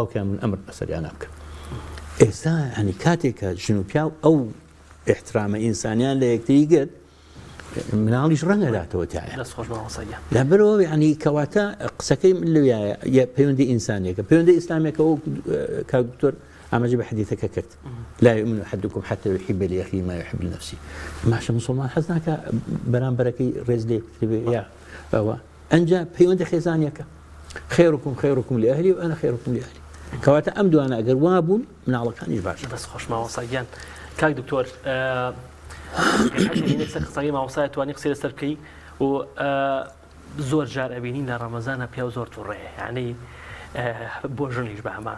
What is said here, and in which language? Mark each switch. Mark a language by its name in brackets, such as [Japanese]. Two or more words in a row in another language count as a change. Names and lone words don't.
[Central Kurdish] باوکیان من ئەمر بەسەریانە بکەم ئێستا هەنی کاتێکە ژن و پیاو ئەو احترامە ئینسانیان لە یەکتری گرت مناڵیش ڕەنگەداتەوە تایە لەبەرەوە ینی کەواتە قسەکەی لەوێیە پەیوەندی ئینسانێکە پەیوەندی ئیسلامێکە ئەو کاک دکتۆر ئاماژە بە حەدیثەکە کرد [Arabic] لا يؤمن أحدكم حتى يحب لأخيه ما يحب لنفسه [Central Kurdish] ماشە مسلمان حەز ناکە بەرامبەرەکەی ڕێز لێ بکرێ یا ئەوە ئەنجا پەیوەندی خێزانیەکە [Arabic] خيركم لأهلي وأنا خيركم لأهلي [Central Kurdish] کەواتە ئەم دوانە ئەگەر وا بوون مناڵەکانیش باشە دەست خۆش ماوەساگیان کاک دکتۆر قسەی ماوەسای توانی قسەی لەسەر بکەی و زۆر جار ئەبینین لە ڕەمەزانە پیا و زۆر تووڕێ ینی بۆ ژنیش بە هەمان